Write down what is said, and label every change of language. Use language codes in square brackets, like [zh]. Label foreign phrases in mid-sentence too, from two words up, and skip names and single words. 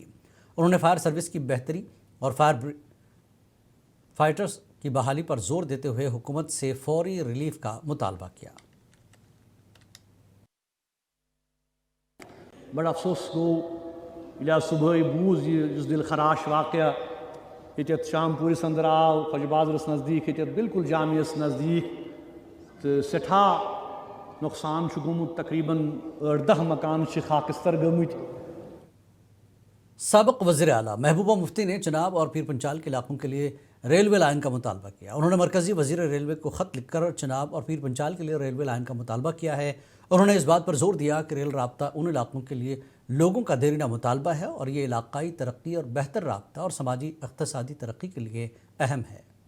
[hi] उन्होंने फायर सर्विस की बेहतरी और फाइटर्स की बहाली पर जोर देते हुए हुकूमत से फौरी रिलीफ का मुतालबा किया। [ks] बड़ा अफसोस गो इला सुबह बूज जिस दिल खराश वाक़या ये शामपुर अंदर आव खजबाजरस नज़दीक ये बिल्कुल जामियस नज़दीक तो सठा नुकसान गुमुत तकरीबन 18 मकान खाकस्तर गमुत। [hi] साबिक़ वज़ीर आला महबूबा मुफ्ती ने चनाब और पीर पंचाल के इलाकों के लिए रेलवे लाइन का मुतालबा किया। उन्होंने मरकज़ी वज़ीर रेलवे को ख़त लिखकर चनाब और पीर पंचाल के लिए रेलवे लाइन का मुतालबा किया है। उन्होंने इस बात पर जोर दिया कि रेल राब्ता उन इलाकों के लिए लोगों का देरीना मुतालबा है और ये इलाकाई तरक्की और बेहतर राब्ता और समाजी इक़्तिसादी तरक्की के लिए अहम है।